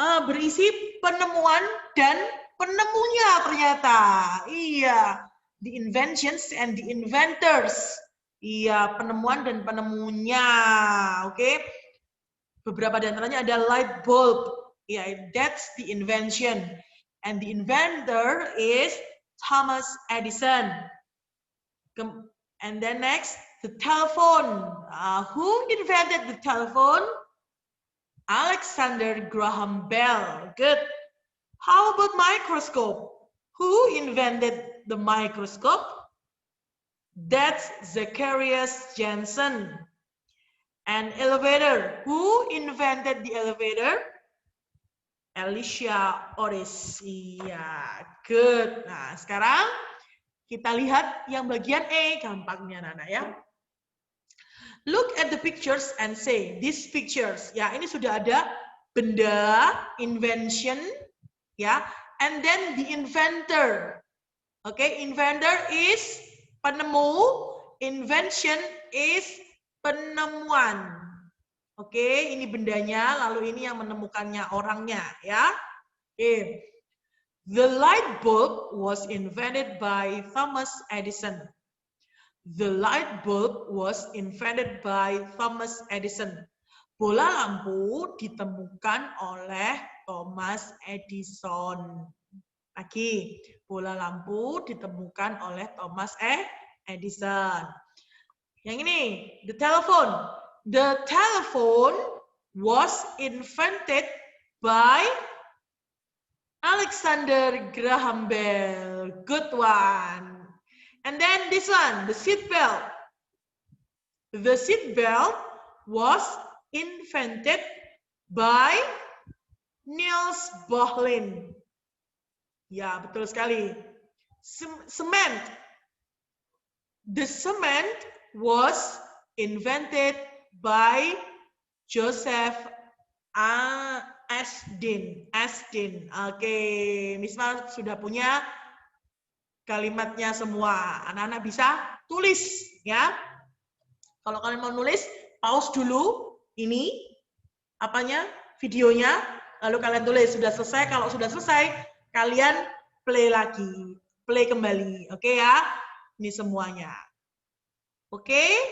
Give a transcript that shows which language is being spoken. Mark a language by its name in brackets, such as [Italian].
[Indonesian] Berisi penemuan dan penemunya ternyata. [English] Iya, the inventions and the inventors. [Indonesian] Iya, penemuan dan penemunya. Oke. Beberapa di antaranya ada light bulb. [English] Iya, that's the invention. And the inventor is Thomas Edison. And then next, the telephone. Who invented the telephone? Alexander Graham Bell. Good. How about microscope? Who invented the microscope? That's Zacharias Janssen. And elevator. Who invented the elevator? Elisha Otis. Iya, good. [Indonesian] Nah, sekarang kita lihat yang bagian E, gampangnya Nana ya. [English] Look at the pictures and say, these pictures. [Indonesian] Ya, ini sudah ada benda, invention, ya. [English] And then the inventor. Oke, inventor is penemu, invention is penemuan. [Indonesian] Oke, ini bendanya, lalu ini yang menemukannya orangnya, ya. Oke. [English] The light bulb was invented by Thomas Edison. The light bulb was invented by Thomas Edison. [Indonesian] Bola lampu ditemukan oleh Thomas Edison. Lagi, bola lampu ditemukan oleh Thomas Edison. Yang ini, [English] the telephone. The telephone was invented by Alexander Graham Bell. Good one. And then this one, the seat belt. The seat belt was invented by Niels Bohlin. [Indonesian] Ya, betul sekali. [English] Cement. The cement was invented by Joseph Astin. [Indonesian] Oke, Misma sudah punya kalimatnya semua. Anak-anak bisa tulis ya. Kalau kalian mau nulis, pause dulu ini apanya? Videonya, lalu kalian tulis sudah selesai. Kalau sudah selesai, kalian play lagi, play kembali. Oke ya? Ini semuanya. Oke?